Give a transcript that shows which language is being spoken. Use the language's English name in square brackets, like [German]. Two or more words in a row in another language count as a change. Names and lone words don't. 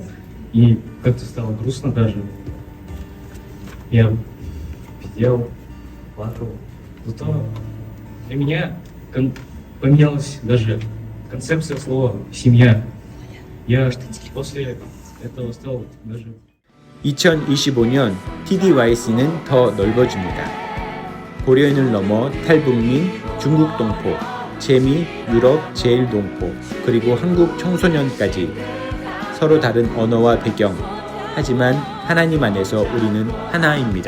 [Russian] И как-то стало грустно даже. Я сидел, плакал. Зато для меня поменялась даже концепция слова «семья». Я после этого стал даже... [Korean] 2025년 TDYC는 더 넓어집니다. 고려인을 넘어 탈북민, 중국 동포, 재미, 유럽, 제일동포, 그리고 한국 청소년까지 서로 다른 언어와 배경, 하지만 하나님 안에서 우리는 하나입니다.